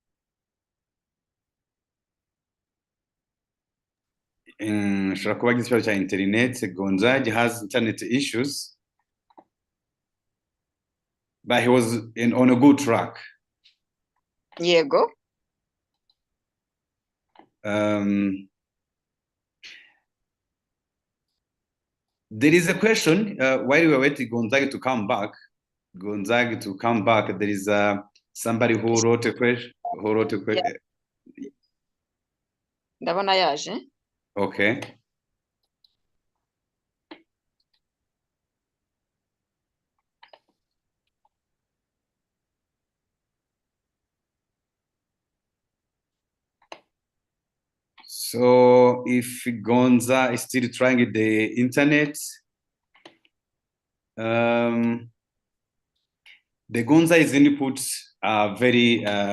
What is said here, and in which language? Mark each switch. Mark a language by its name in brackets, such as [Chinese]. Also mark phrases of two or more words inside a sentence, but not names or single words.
[Kinyarwanda] Ashobora kuba agize ikibazo cya internet. [English] Gonzage has internet issues, but he was on a good track. [Kinyarwanda] Yego. [English] There is a question while we were waiting Gonzaga to come back. There is somebody who wrote a question. [Kinyarwanda] Ndabona yaje. [English] Okay. So if Gonza is still trying the internet, the Gonza's inputs are very